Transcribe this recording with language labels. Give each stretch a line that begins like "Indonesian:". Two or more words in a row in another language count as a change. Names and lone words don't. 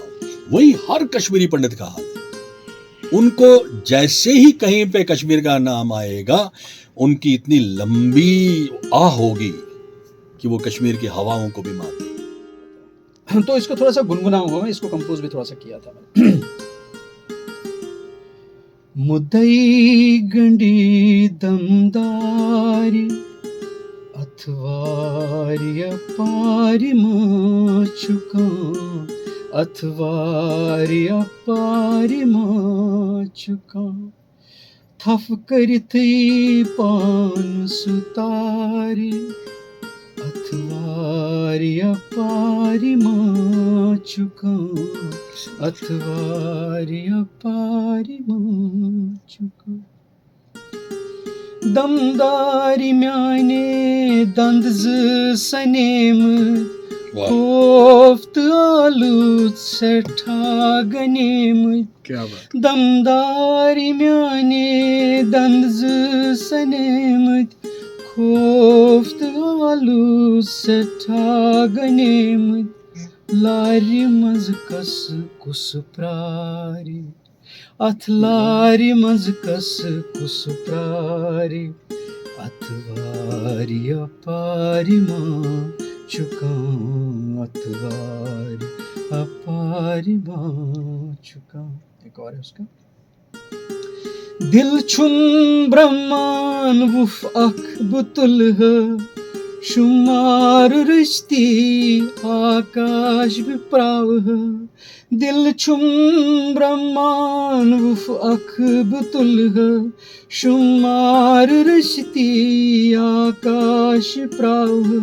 Hindi: वही हर कश्मीरी पंडित का हाल है। उनको जैसे ही कहीं पे कश्मीर का नाम आएगा, उनकी इतनी लंबी आह होगी कि वो कश्मीर की हवाओं को भी मार दे। तो इसको थोड़ा सा गुनगुनाऊंगा मैं, इसको कंपोज भी थोड़ा सा किया था मैंने।
Kashmiri: मुदई गंडी दमदारी अथवारी अपारी माचुका, अथवारी अपारी माचुका, थफ करिथी पान सुतारी, अथवारी अपारी माचुका, अथवारी अपारी माचुका। दमदारी म्याने दंद सनेम, वाह, कोफ्त आलू सठा गनेम।
Hindi: क्या बात।
Kashmiri: दमदारी म्याने दंद सनेम, कोफ्त आलू सठा गनेम। लारी मज कस कुस प्रारी, अथ लारी मज कस कुस प्रारी, अथवारी अपारी माँ चुका, अथवारी अपारी माँ चुका।
Hindi: एक और है उसका।
Kashmiri: दिल छुम ब्रह्मान वुफ अख बुतुल है, शुमार रिश्ती आकाश विप्राव है। दिल छुम ब्रह्मान वुफ अख बुतुल है, शुमार रिश्ती आकाश प्राव है।